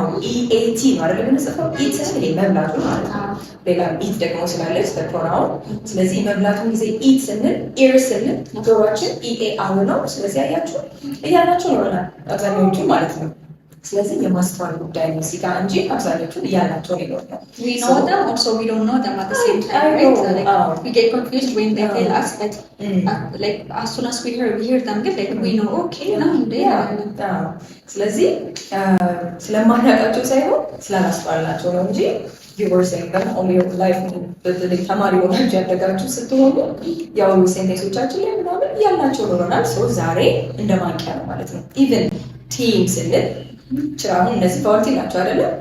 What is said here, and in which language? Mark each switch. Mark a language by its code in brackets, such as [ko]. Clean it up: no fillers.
[am] ኢኤቲ ነው አይደለም የምንጽፈው። ኢት ስንል መብላቱ ማለት ነው። ሌላ ኢት ደግሞ ስላለች ተፕሮናውን። ስለዚህ መብላቱን ጊዜ ኢት ስንል ኤር ስንል ጆሮችን ኢኤ አሁ ነው። ስለዚህ አያችሁ እያላቸው ይሆናል አብዛኛዎቹ ማለት ነው። ስለዚህ የማስተዋል ጉዳይ ነው እዚህ ጋር እንጂ አብዛኞቹን እያላቸው ሊኖር ነው። [en] We know them, also we don't know them at the same time, right? So, like, we get confused when they tell us, but like as soon as we hear them, like we know, okay, now they are. [am] ስለዚህ ስለማናውቃቸው ሳይሆን ስላላስተዋልናቸው ነው እንጂ ዩኒቨርሲቲ ጋር ኦን ዮር ላይፍ በተለይ ተማሪ ሆናችሁ ያደጋችሁ ስትሆኑ ያው ሴንቴንሶቻችን ላይ ምናምን እያልናቸው ኖረናል። ሰው ዛሬ እንደማንቂያ ነው ማለት ነው። ኢቨን ቲም ስንል አሁን እነዚህ ቫውልቲ ናቸው አይደለም?